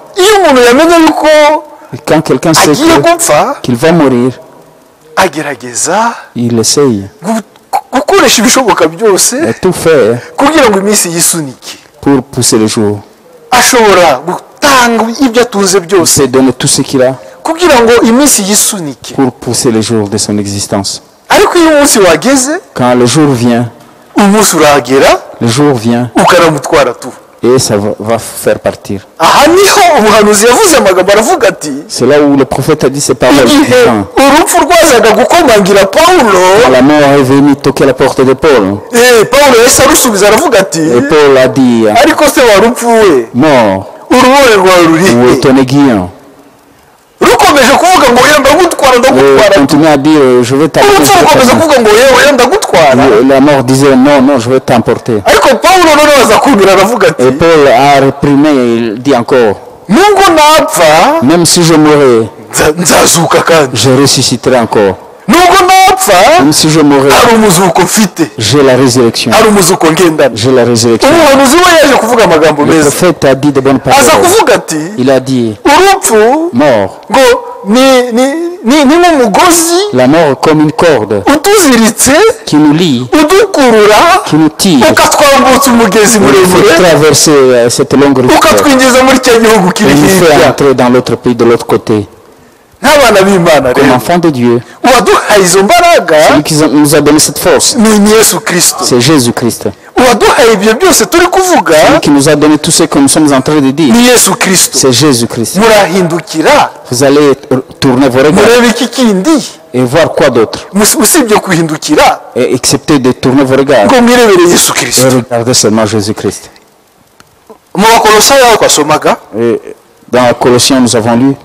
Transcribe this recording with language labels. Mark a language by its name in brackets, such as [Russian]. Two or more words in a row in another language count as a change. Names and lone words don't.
[Kinyarwanda] iyo umuntu yamenye yuko [French] Et quand quelqu'un sait [Kinyarwanda] agiye gupfa [French] qu'il va mourir, [Kinyarwanda] agerageza [French] il essaye [Kinyarwanda] gukoresha ibishoboka byose [French] de tout faire [Kinyarwanda] kugira ngo iminsi yisunike. [French] pour pousser le jour. [Kinyarwanda] ashobora gutanga ibyo atunze [French] Il [Kinyarwanda] byose [French] sait donner tout ce qu'il a [Kinyarwanda] kugira ngo iminsi yisunike. [French] pour pousser le jour de son existence. [Kinyarwanda] ariko iyo umunsi wageze [French] Quand le jour vient, [Kinyarwanda] umunsi urahagera [French] le jour vient [Kinyarwanda] ukanamutwara tu. [French] et ça va faire partir. [Kinyarwanda] aha niho umuhanuzi yavuze amagambo aravuga ati [French] C'est là où le prophète a dit ces paroles. [Kinyarwanda] igihe [French] Quand [Kinyarwanda] urupfu rwazaga gukomangira pawulo, [French] la mort est venue toquer la porte de Paul, [Kinyarwanda] pawulo yahise arusubiza aravuga ati [French] et Paul a dit, [Kinyarwanda] ariko se warupfu we [French] mort, [Kinyarwanda] uri urubohe rwawe [French] Où est [Kinyarwanda] rurihe [French] ton aiguillon? [Kinyarwanda] rukomeje kuvuga ngo oya ndagutwara ndagutwara [French] Continue à dire, je vais [Kinyarwanda] urupfu rukomeza [French] t'emporter. [Kinyarwanda] kuvuga ngo oya ndagutwara [French] La mort disait, non, non, je vais t'emporter. [Kinyarwanda] ariko pawulo noneho aza kumvira aravuga ati [French] Et Paul a réprimé, il dit encore, [Kinyarwanda] nubwo napfa [French] même si je mourrais, [Kinyarwanda] nzazuka kandi [French] je ressusciterai encore. [Kinyarwanda] nubwo napfa [French] Même si je mourrais, [Kinyarwanda] hari umuzuko mfite [French] j'ai la résurrection. [Kinyarwanda] hari umuzuko ngendana [French] J'ai la résurrection. [Kinyarwanda] umuhanuzi we yaje kuvuga amagambo [French] Le [Kinyarwanda] meza [French] prophète a dit de bonnes [Kinyarwanda] aza [French] paroles. [Kinyarwanda] kuvuga ati [French] Il a dit, [Kinyarwanda] urupfu [French] mort. [Kinyarwanda] ngo ni nk'umugozi [French] La mort est comme une corde [Kinyarwanda] utuziritse [French] qui nous lie, [Kinyarwanda] udukurura [French] qui nous tire. [Kinyarwanda] ukatwambutsa umugezi [French] Il faut [Kinyarwanda] muremure [French] traverser cette longue rivière. [Kinyarwanda] ukatwinjiza muri cya gihugu kiri [French] Et nous fait [Kinyarwanda] hirya [French] entrer dans l'autre pays de l'autre côté. [Kinyarwanda] nk'abana b'imana [French] Comme [Kinyarwanda] rero [French] enfants de Dieu, [Kinyarwanda] uwaduhaye izo mbaraga [French] celui qui nous a donné cette force, [Kinyarwanda] ni yesu kirisito [French] c'est Jésus-Christ. [Kinyarwanda] uwaduhaye ibyo byose turi kuvuga [French] Celui qui nous a donné tout ce que nous sommes en train de dire, [Kinyarwanda] ni yesu kirisito [French] c'est Jésus-Christ. [Kinyarwanda] murahindukira [French] Vous allez tourner vos regards [Kinyarwanda] murebe iki kindi [French] et voir quoi d'autre, [Kinyarwanda] usibye kuhindukira [French] et accepter de tourner vos regards [Kinyarwanda] ngo mwirebere yesu [French] et [Kinyarwanda] kirisito [French] regarder seulement Jésus-Christ. [Kinyarwanda] mu bakolosayi aho twasomaga [French] Et dans la Colossiens, nous avons lu